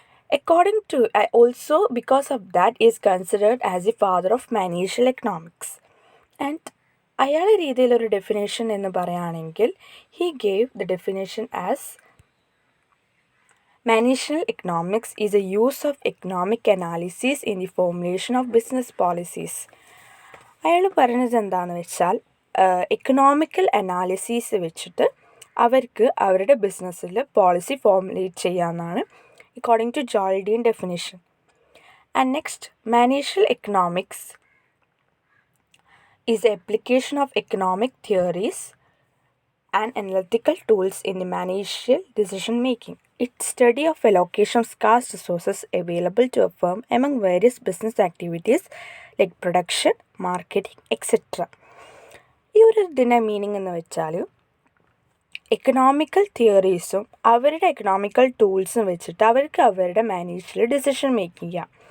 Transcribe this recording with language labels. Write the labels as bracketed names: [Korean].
[English] According to, also because of that is considered as the father of managerial economics. And [Malayalam] അയാളുടെ രീതിയിലൊരു definition എന്ന് പറയുകയാണെങ്കിൽ [English] he gave the definition as managerial economics is a use of economic analysis in the formulation of business policies. [Malayalam] അയാൾ പറഞ്ഞത് എന്താണെന്ന് വെച്ചാൽ economical analysis വെച്ചിട്ട് അവർക്ക് അവരുടെ ബിസിനസ്സിൽ പോളിസി ഫോർമുലേറ്റ് ചെയ്യാമെന്നാണ് [English] According to Joel Dean definition. And next managerial economics is the application of economic theories and analytical tools in the managerial decision making. It's study of allocation of scarce resources available to a firm among various business activities like production, marketing, etc. [Malayalam] ഈ ഒരു ഇതിൻ്റെ meaning എന്ന് വെച്ചാൽ economical തിയറീസും അവരുടെ economical ടൂൾസും വെച്ചിട്ട് അവർക്ക് അവരുടെ managerial decision make ചെയ്യാം.